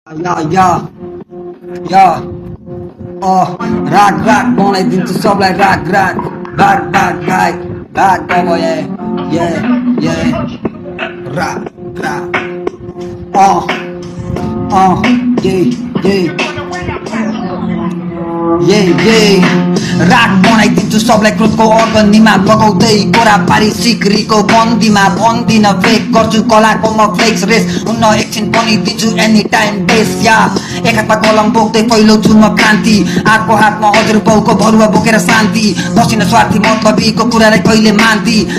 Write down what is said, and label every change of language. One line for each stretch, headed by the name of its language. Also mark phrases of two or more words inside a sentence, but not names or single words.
Nepali: या, या, या। अ, राग, राग बनाइदिन्छु सबलाई, राग, राग। भाग, भाग, भाग, भाग अब, ये, ये, ये। राग, राग। अ, अ, ये, ये। ये, ये। राग बनाइदिन्छु सबलाई क्रोधको अग्निमा लगाउँदै गोरा पारी सिक्रीको बन्दीमा बन्दिन फेक गर्छु कलाको म फ्लेक्स रेस हुन्न एकछिन पनि दिन्छु
English: any time base
Nepali: या। एक हातमा कलम बोक्दै फैलाउँछु म क्रान्ति, अर्को हातमा हजुर बाउको भरुवा बोकेर शान्ति, बसिन स्वार्थी मतलबीको कुरालाई कहिले मान्दी।